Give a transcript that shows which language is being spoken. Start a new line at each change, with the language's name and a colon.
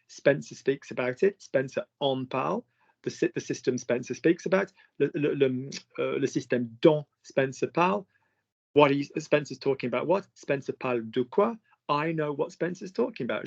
English: Spencer speaks about it.
French: Spencer en parle.
English: The system Spencer speaks about.
French: Le système dont Spencer parle.
English: Spencer's talking about what?
French: Spencer parle de quoi?
English: I know what Spencer's talking about.